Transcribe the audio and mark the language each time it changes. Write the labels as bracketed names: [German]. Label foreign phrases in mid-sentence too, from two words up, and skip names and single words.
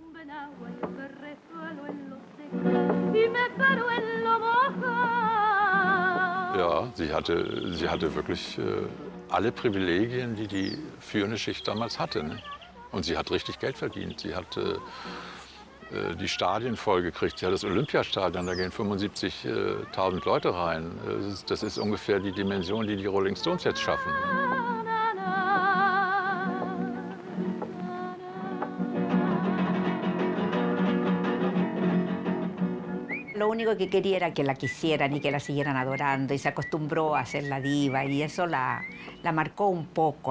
[German] Ja, sie hatte wirklich alle Privilegien, die die führende Schicht damals hatte. Ne? Und sie hat richtig Geld verdient. Sie hat die Stadien vollgekriegt. Sie hat das Olympiastadion, da gehen 75.000 Leute rein. Das ist ungefähr die Dimension, die die Rolling Stones jetzt schaffen. [Spanish] Lo único que quería era que la quisieran y que la siguieran adorando, y se acostumbró a ser la diva, y eso la marcó un poco.